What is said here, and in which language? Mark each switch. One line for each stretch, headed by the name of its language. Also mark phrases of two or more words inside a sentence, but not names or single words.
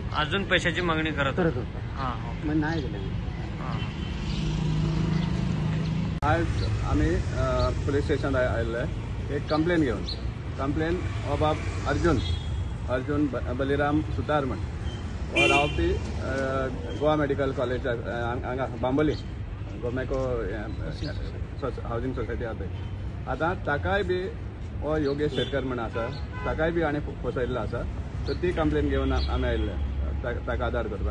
Marathi: अजून पैशाची मागणी करत होतं. मग नाही दिले. आज आम्ही
English: police station
Marathi: आलेलो आहे एक कंप्लेन घेऊन.
Konkani: कंप्लेन अबाब अर्जुन बलिराम सुतार म्हण और हांव ती गोवा मेडिकल कॉलेज हांगा बांबोली गोमेको हावजींग सोसायटी आसा थंय. आतां ताकाय बी हो योगेश शेटकर म्हण आसा, ताकाय बी आनी फसयल्लो आसा. सो ती कंप्लेन घेवन आमी आयिल्ले ताका आदार करपाक.